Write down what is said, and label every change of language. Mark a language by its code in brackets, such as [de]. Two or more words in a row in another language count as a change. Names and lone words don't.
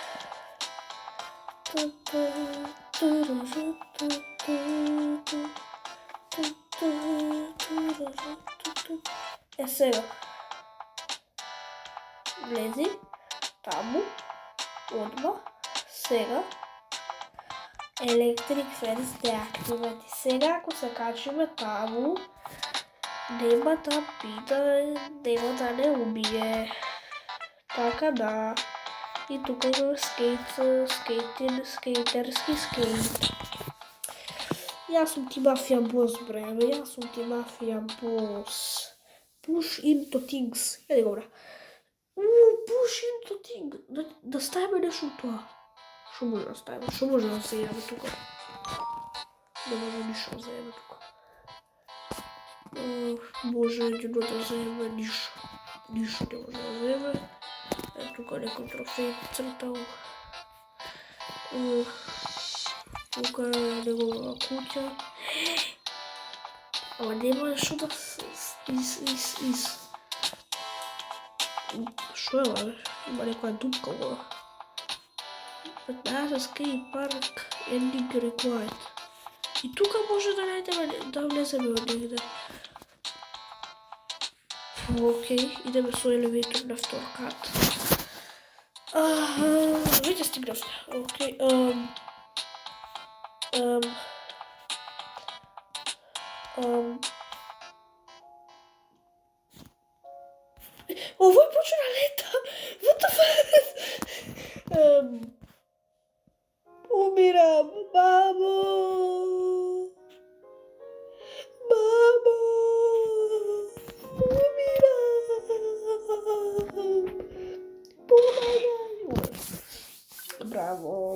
[mk] Е сега. Влези. Таму. Одма. Сега. [en] Electric fence deactivate. [mk] Сега ако се качиме таму, нема да пита, нема да не убие. Така да. И тука имаме скейтерски скейт. Јас сум ти мафија бос, бреме, [en] Push into things. [mk] Јади го, бре. [en] Push into things. [mk] Да ставиме нешто тоа. Шо може да ставиме? Шо може да се јави тука? Не може ништо да се јави тука. Може едино да се јави ништо. Ништо не може да се јави. Тука некој трофеј цртал. Тука е негова куќа. Ама нема шо да Шо е ова? Има некоја дупка ова. [en] 15 skate park ending required. [mk] И тука може да најдеме, да влеземе од негде. Окей, идеме со елеватор на втор кат. Веќе стигнавме. Окей. Овој почна лета. [en] What the fuck? [mk] Умирам, мамо. Умирам. Браво.